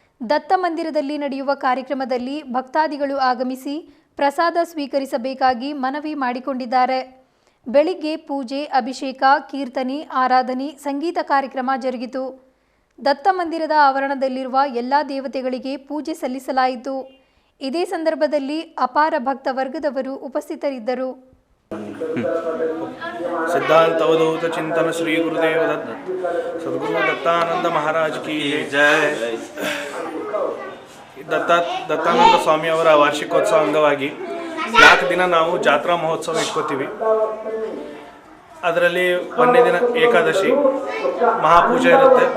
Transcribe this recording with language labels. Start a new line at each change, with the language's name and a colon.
Kannada: ದತ್ತ ಮಂದಿರದಲ್ಲಿ ನಡೆಯುವ ಕಾರ್ಯಕ್ರಮದಲ್ಲಿ ಭಕ್ತಾದಿಗಳು ಆಗಮಿಸಿ ಪ್ರಸಾದ ಸ್ವೀಕರಿಸಬೇಕಾಗಿ ಮನವಿ ಮಾಡಿಕೊಂಡಿದ್ದಾರೆ. ಬೆಳಿಗ್ಗೆ ಪೂಜೆ, ಅಭಿಷೇಕ, ಕೀರ್ತನೆ, ಆರಾಧನೆ, ಸಂಗೀತ ಕಾರ್ಯಕ್ರಮ ಜರುಗಿತು. ದತ್ತ ಮಂದಿರದ ಆವರಣದಲ್ಲಿರುವ ಎಲ್ಲ ದೇವತೆಗಳಿಗೆ ಪೂಜೆ ಸಲ್ಲಿಸಲಾಯಿತು. ಇದೇ ಸಂದರ್ಭದಲ್ಲಿ ಅಪಾರ ಭಕ್ತ ವರ್ಗದವರು ಉಪಸ್ಥಿತರಿದ್ದರು.
Hindi: सिद्धांत अवधूत चिंतन श्री गुरुदेव दत्त सद्गुरु दत्तानंद महाराज की जय.
Kannada: ದತ್ತಾನಂದ ಸ್ವಾಮಿ ಅವರ ವಾರ್ಷಿಕೋತ್ಸವ ಅಂಗವಾಗಿ 4 ದಿನ ನಾವು ಜಾತ್ರಾ ಮಹೋತ್ಸವ ಇಟ್ಕೋತೀವಿ. ಅದರಲ್ಲಿ 1ನೇ ದಿನ ಏಕಾದಶಿ ಮಹಾಪೂಜೆ ಇರುತ್ತೆ.